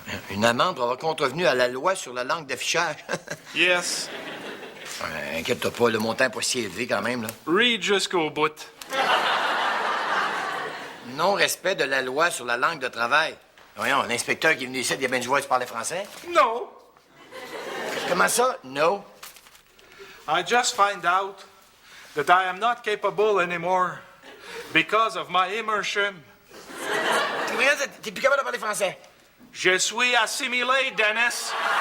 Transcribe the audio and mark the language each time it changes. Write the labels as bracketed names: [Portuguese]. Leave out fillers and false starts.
[French] Une amende pour avoir contrevenu à la loi sur la langue d'affichage. [English] Yes. [French] Inquiète-toi pas, le montant n'est pas si élevé quand même, là. Read jusqu'au bout. Non-respect de la loi sur la langue de travail. Voyons, l'inspecteur qui est venu ici, il y a bien du voix, tu parlais français? [English] No. [French] Comment ça? No. [English] I just find out that I am not capable anymore because of my immersion. [French] T'es plus capable de parler français? Je suis assimilé, Dennis.